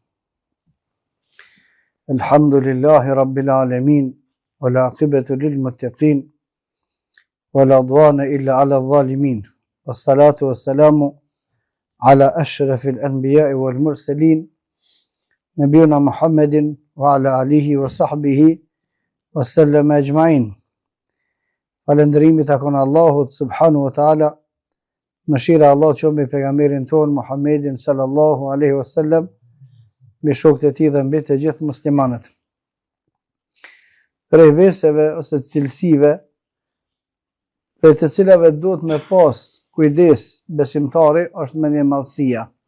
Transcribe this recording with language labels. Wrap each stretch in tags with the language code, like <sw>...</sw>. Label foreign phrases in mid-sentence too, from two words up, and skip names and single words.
<ar>الحمد لله رب العالمين والعاقبة للمتقين ولا عدوان إلا على الظالمين والصلاة والسلام على أشرف الأنبياء والمرسلين نبينا محمد وعلى آله وصحبه وسلم أجمعين.</ar> <sq>Falëndërimi takon Allahut</sq> <ar>سبحانه وتعالى,</ar> <sq>mëshira e Allahut qoftë me pejgamberin ton Muhammedin</sq> <ar>صلى الله عليه وسلم,</ar> <sq>me shokët e tij dhe mbi të gjithë muslimanët. Prej veseve ose cilësive për të cilave duhet me pas kujdes besimtari është mendjemadhësia.</sq>